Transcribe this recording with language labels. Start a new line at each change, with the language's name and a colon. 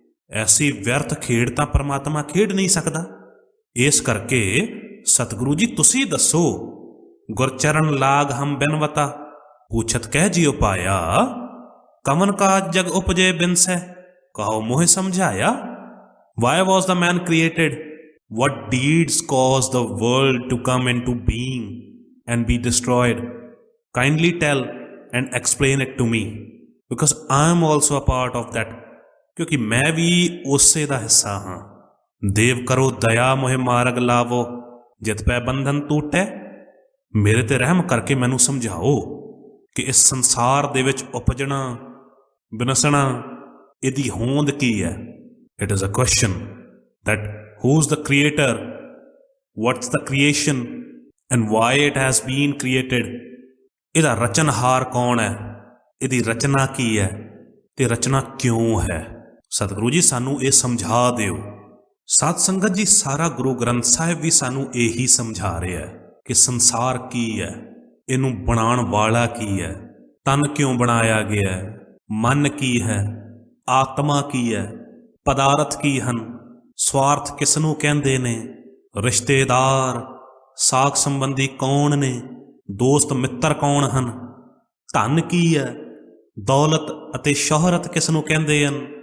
Punjabi: ਐਸੀ ਵਿਅਰਥ ਖੇਡ ਤਾਂ ਪਰਮਾਤਮਾ ਖੇਡ ਨਹੀਂ ਸਕਦਾ। ਇਸ ਕਰਕੇ ਸਤਿਗੁਰੂ ਜੀ ਤੁਸੀਂ ਦੱਸੋ। ਗੁਰਚਰਨ ਲਾਗ ਹਮ ਬਿਨਵਤਾ ਪੁੱਛਤ ਕਹਿ ਜਿਉ ਪਾਇਆ। ਕਮਨ ਕਾਜ ਜਗ ਉਪਜੇ ਬਿਨਸੈ ਕਹੋ ਮੋਹਿ ਸਮਝਾਇਆ।
English: Why was the man created? What deeds caused the world to come into being and be destroyed? Kindly tell and explain it to me, because I am also a part of that।
Punjabi: ਕਿਉਂਕਿ ਮੈਂ ਵੀ ਉਸੇ ਦਾ ਹਿੱਸਾ ਹਾਂ। ਦੇਵ ਕਰੋ ਦਇਆ ਮੋਹਿ ਮਾਰਗ ਲਾਵੋ ਜਿਤ ਪੈ ਬੰਧਨ ਟੂਟੈ। ਮੇਰੇ ਤੇ ਰਹਿਮ ਕਰਕੇ ਮੈਨੂੰ ਸਮਝਾਓ ਕਿ ਇਸ ਸੰਸਾਰ ਦੇ ਵਿੱਚ ਉਪਜਣਾ ਵਿਨਸਣਾ ਇਹਦੀ ਹੋਂਦ ਕੀ ਹੈ।
English: It is a question that who's the creator, what's the creation and why it has been created।
Punjabi: ਇਹਦਾ ਰਚਨਹਾਰ ਕੌਣ ਹੈ, ਇਹਦੀ ਰਚਨਾ ਕੀ ਹੈ ਤੇ ਰਚਨਾ ਕਿਉਂ ਹੈ। ਸਤਿਗੁਰੂ ਜੀ ਸਾਨੂੰ ਇਹ ਸਮਝਾ ਦਿਓ। ਸਾਧ ਸੰਗਤ ਜੀ ਸਾਰਾ ਗੁਰੂ ਗ੍ਰੰਥ ਸਾਹਿਬ ਵੀ ਸਾਨੂੰ ਇਹੀ ਸਮਝਾ ਰਿਹਾ ਹੈ ਕਿ ਸੰਸਾਰ ਕੀ ਹੈ, ਇਹਨੂੰ ਬਣਾਉਣ ਵਾਲਾ ਕੀ ਹੈ, ਤਨ ਕਿਉਂ ਬਣਾਇਆ ਗਿਆ ਹੈ, ਮਨ ਕੀ ਹੈ, ਆਤਮਾ ਕੀ ਹੈ, ਪਦਾਰਥ ਕੀ ਹਨ, ਸਵਾਰਥ ਕਿਸ ਨੂੰ ਕਹਿੰਦੇ ਨੇ, ਰਿਸ਼ਤੇਦਾਰ ਸਾਕ ਸੰਬੰਧੀ ਕੌਣ ਨੇ, ਦੋਸਤ ਮਿੱਤਰ ਕੌਣ ਹਨ, ਧਨ ਕੀ ਹੈ, ਦੌਲਤ ਅਤੇ ਸ਼ੋਹਰਤ ਕਿਸ ਨੂੰ ਕਹਿੰਦੇ ਹਨ।